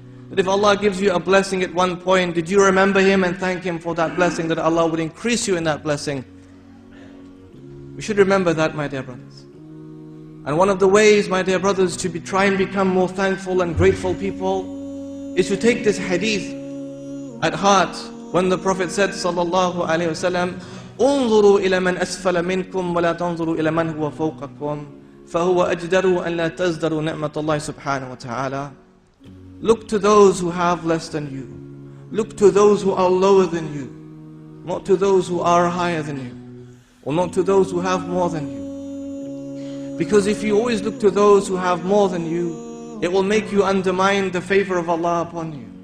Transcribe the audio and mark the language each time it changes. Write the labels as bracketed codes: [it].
[en] That if Allah gives you a blessing at one point, did you remember Him and thank Him for that blessing, that Allah would increase you in that blessing? We should remember that, my dear brothers. And one of the ways, my dear brothers, to try and become more thankful and grateful people is to take this hadith at heart. When the Prophet said, sallallahu alaihi wasallam, [ar] انظروا إلى من أسفل منكم ولا تنظروا إلى من هو فوقكم فهو أجدر أن لا تزدروا نعمة الله سبحانه وتعالى. [en] Look to those who have less than you. Look to those who are lower than you. Not to those who are higher than you. Or not to those who have more than you. Because if you always look to those who have more than you, it will make you undermine the favor of Allah upon you.